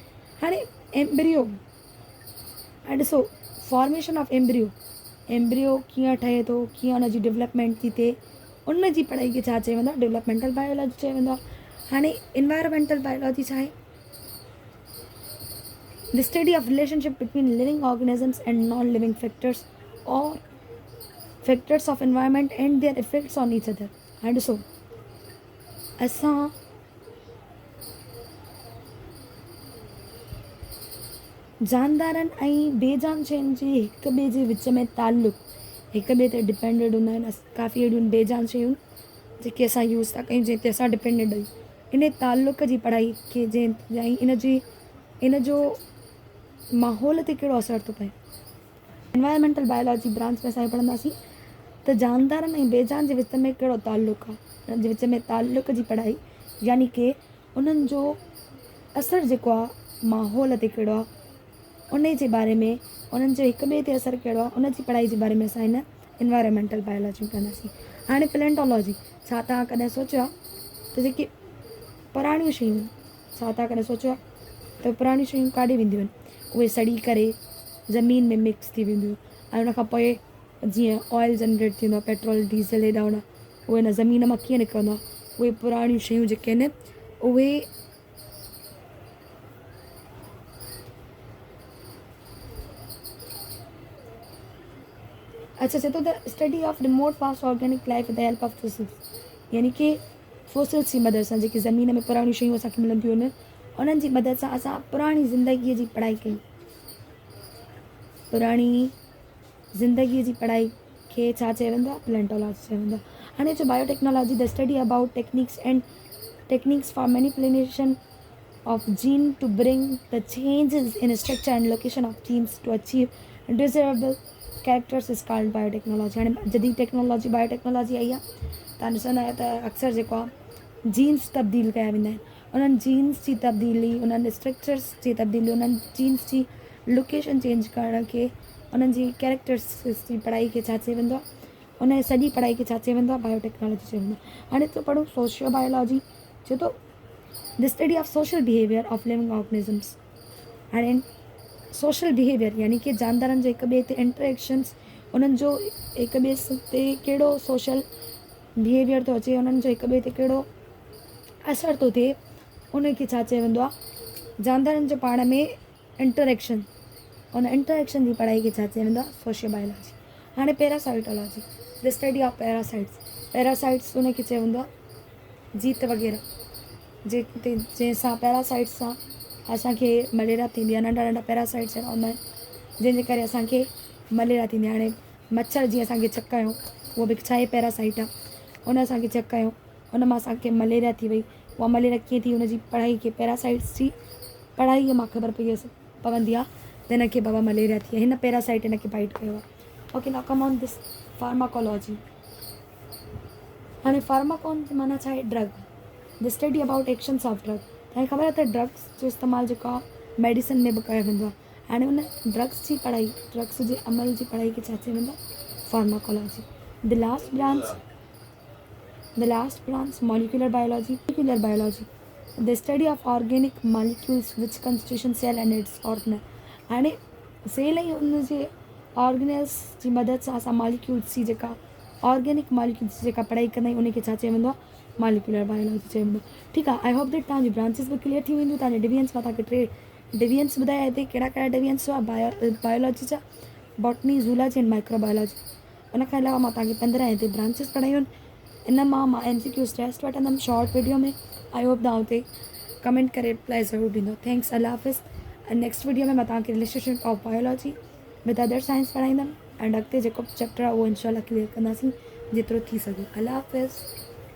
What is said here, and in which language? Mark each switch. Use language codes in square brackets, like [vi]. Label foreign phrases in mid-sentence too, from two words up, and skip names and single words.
[sd] हाणे एम्ब्रियो। हाणे ॾिसो [en] formation of embryo [sd] कीअं ठहे थो, कीअं हुनजी डेवलपमेंट थी थिए, उन जी पढ़ाई खे छा चयो वेंदो आहे? [en] developmental biology [sd] चयो वेंदो आहे। हाणे [en] environmental biology [sd] छा आहे? [en] The study of relationship between living organisms and non living factors or factors of environment and their effects on each other. [sd] हाणे ॾिसो असां जानदारनि ऐं बेजान शयुनि जे हिक ॿिए जे विच में ताल्लुक़ हिक ॿिए ते डिपेंडेड हूंदा आहिनि। काफ़ी अहिड़ियूं बेजान शयूं जेके असां यूज़ था कयूं जंहिं ते असां डिपेंडेड आहियूं। इन ताल्लुक़ जी पढ़ाई खे ऐं इन जो माहौल ते कहिड़ो असरु थो पए। [en] environmental biology [sd] ब्रांच में असां पढ़ंदासीं त जानदारनि ऐं बेजान जे विच में कहिड़ो ताल्लुक़ आहे। उन्हनि जे विच में ताल्लुक़ जी पढ़ाई यानी कि उन्हनि जो असरु जेको आहे माहौल ते कहिड़ो आहे उन जे बारे में, उन्हनि जो हिक ॿिए ते असरु कहिड़ो आहे उन जी पढ़ाई जे बारे में असां हिन [en] environmental biology [sd] में कंदासीं। हाणे पैलेंटोलॉजी, छा तव्हां कॾहिं सोचियो आहे त जेके पुराणियूं शयूं, छा तव्हां कॾहिं सोचियो आहे त पुराणियूं शयूं काॾे वेंदियूं आहिनि? उहे सड़ी करे ज़मीन में मिक्स थी वेंदियूं ऐं उन खां पोइ जीअं [en] oil generate [sd] थींदो आहे, [en] petrol diesel [sd] हेॾा होॾा, उहे हिन ज़मीन मां कीअं निकिरंदो आहे? उहे पुराणियूं शयूं जेके आहिनि उहे अच्छा चए थो [en] the study of remote past organic life with the help of fossils, [sd] यानी कि फोसिल्स जी मदद सां जेकी ज़मीन में पुराणियूं शयूं असांखे मिलंदियूं आहिनि उन्हनि जी मदद सां असां पुराणी ज़िंदगीअ जी पढ़ाई कई। पुराणी ज़िंदगीअ जी पढ़ाई खे छा चयो वेंदो आहे? पैलेंटोलॉजी चयो वेंदो आहे। हाणे जो [en] biotechnology the study about techniques for manipulation of gene to bring the changes in structure and location of genes to achieve desirable characters is called biotechnology। [sd] हाणे जॾहिं [en] technology biotechnology [sd] आई आहे तव्हां ॾिसंदा आहियो त अक्सर जेको आहे जीन्स तब्दील कया वेंदा आहिनि। उन्हनि जीन्स जी तब्दीली, उन्हनि स्ट्रक्चर्स जी तब्दीली, उन्हनि जीन्स जी [en] location change [sd] करण खे, उन्हनि जी कैरेक्टर्स जी पढ़ाई खे छा चयो वेंदो आहे? उन सॼी पढ़ाई खे छा चयो वेंदो आहे? बायोटेक्नोलॉजी चयो वेंदो आहे। हाणे तो पढ़ूं [en] socio biology, [sd] छो तो [en] the study of social behavior of living organisms. [sd] हाणे [en] social behavior [sd] यानी कि जानदारनि जो हिक ॿिए ते इंटरेक्शन्स, उन्हनि जो हिक ॿिए ते कहिड़ो [en] social behavior [sd] थो अचे, उन्हनि जो हिक ॿिए ते कहिड़ो असरु थो थिए, उनखे छा चयो वेंदो आहे? जानदारनि जो पाण में इंटरेक्शन, उन इंटरेक्शन जी पढ़ाई खे छा चयो वेंदो आहे? [en] socio biology. [sd] हाणे [en] parasitology the study of parasites [sd] उनखे चयो वेंदो आहे जीत वग़ैरह, जंहिंसां पैरासाइट्स सां असांखे मलेरिया थींदी आहे। नंढा नंढा पैरासाइट्स अहिड़ा हूंदा आहिनि जंहिंजे करे असांखे मलेरिया थींदी आहे। हाणे मच्छर जीअं असांखे चक कयूं, उहो बि छा आहे? पैरासाइट आहे। उन असांखे चक कयूं, उन मां असांखे मलेरिया थी वई। उहा मलेरिया कीअं थी? उनजी पढ़ाई खे पैरासाइट्स जी पढ़ाईअ मां ख़बर पवंदी आहे त हिनखे बाबा मलेरिया थी आहे, हिन पैरासाइट हिनखे बाइट कयो आहे। [en] OK, now come on this pharmacology. [sd] हाणे फार्माकोन माना छा आहे? [en] Drug, the study about actions of drug. [sd] तव्हांखे ख़बर आहे त ड्रग्स जो इस्तेमालु जेको आहे मेडिसिन में बि कयो वेंदो आहे। हाणे उन ड्रग्स जी पढ़ाई, ड्रग्स जे अमल जी पढ़ाई खे छा चयो वेंदो आहे? फार्माकोलॉजी। [en] The last branch molecular biology the study of organic molecules which constitution cell and its organelle. [sd] हाणे सेल ऐं उन जे ऑर्गेनल्स जी मदद सां असां मॉलिक्यूल्स जी जेका ऑर्गेनिक मॉलिक्यूल्स जी जेका पढ़ाई कंदा आहियूं उनखे छा चयो वेंदो आहे? [en] molecular biology [sd] चयो वेंदो आहे। ठीकु आहे, [en] I hope that [sd] तव्हांजी ब्रांचिस बि क्लियर थी वेंदियूं। तव्हांजे डिविजन्स मां तव्हांखे 3 डिविजन्स ॿुधाया हिते कहिड़ा कहिड़ा डिविजन्स हुआ बायोलॉजी जा, बॉटनी, [en] zoology and microbiology. [sd] उन खां अलावा मां तव्हांखे 15 हिते ब्रांचिस पढ़ायूं आहिनि। इन मां [en] MCQs test [sd] वठंदमि [en] short video [sd] में। [en] I hope [sd] तव्हां हुते कमेंट करे रिप्लाई ज़रूरु ॾींदो। थैंक्स, अल्लाह हाफ़िज़। ऐं [en] next video [sd] में मां तव्हांखे [en] relationship of biology with other science [sd] पढ़ाईंदमि एंड अॻिते जेको चैप्टर आहे उहो इंशाल्लाह क्लियर कंदासीं जेतिरो थी सघे। अल्लाह हाफ़िज़।